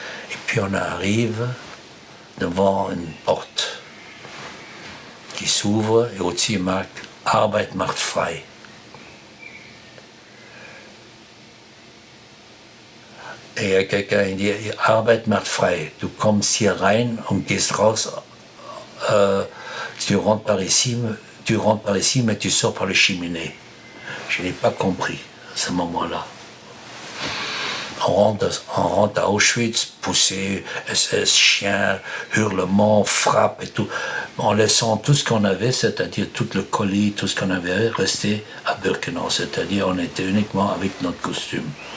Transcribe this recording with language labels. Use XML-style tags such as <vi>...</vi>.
<fr>Et puis on arrive devant une porte qui s'ouvre et au-dessus marque</fr> <de>Arbeit macht frei.</de> <fr>Et il y a quelqu'un qui dit</fr> <de>Arbeit macht frei. Du kommst hier rein und gehst raus.</de> <fr>Tu rentres par ici, mais tu sors par les cheminées. Je n'ai pas compris à ce moment-là. On rentre à Auschwitz, poussé, SS, chien, hurlement, frappe et tout, en laissant tout ce qu'on avait, c'est-à-dire tout le colis, tout ce qu'on avait resté à Birkenau, c'est-à-dire on était uniquement avec notre costume.</fr>